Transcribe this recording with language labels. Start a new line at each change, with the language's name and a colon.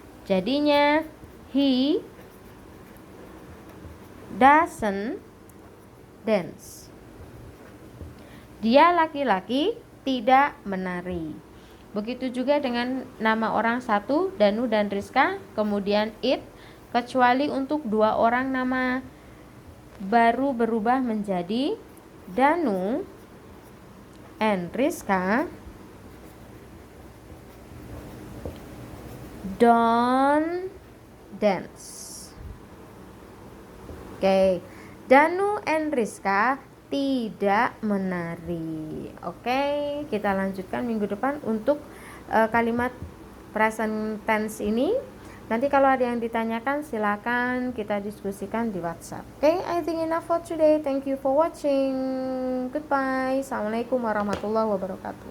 Indonesian: Jadinya
English: he doesn't dance.
Indonesian: Dia laki-laki tidak menari. Begitu juga dengan nama orang satu, Danu dan Rizka, kemudian it, kecuali untuk dua orang nama baru berubah menjadi
English: Danu and Rizka don't dance.
Indonesian: Oke. Danu and Rizka tidak menari. Oke, kita lanjutkan minggu depan untuk kalimat present tense ini. Nanti kalau ada yang ditanyakan silakan kita diskusikan di WhatsApp.
English: Oke, I think enough for today. Thank you for watching. Goodbye.
Arabic: Assalamualaikum warahmatullahi wabarakatuh.